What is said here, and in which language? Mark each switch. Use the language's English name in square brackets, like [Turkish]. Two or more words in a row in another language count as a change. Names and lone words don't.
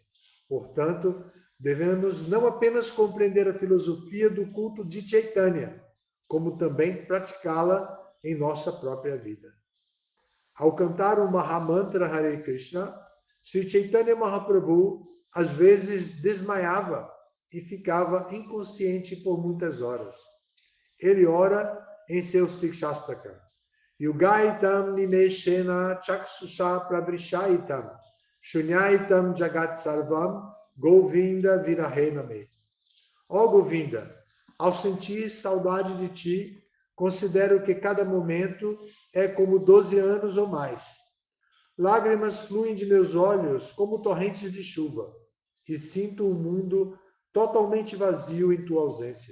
[Portuguese] Portanto, devemos não apenas compreender a filosofia do culto de Chaitanya, como também praticá-la em nossa própria vida. Ao cantar o Mahamantra Hare Krishna, Sri Chaitanya Mahaprabhu às vezes desmaiava e ficava inconsciente por muitas horas. Ele ora em seu Sikshastaka. [Sanskrit] युगायितम् निमेषेण चक्षुषा प्रवृषायितम् शून्यायितम् जगत् सर्वम् गोविन्द विरहेनमे. [Portuguese] Ó Govinda, ao sentir saudade de ti, considero que cada momento é como 12 anos ou mais. Lágrimas fluem de meus olhos como torrentes de chuva e sinto o mundo totalmente vazio em tua ausência.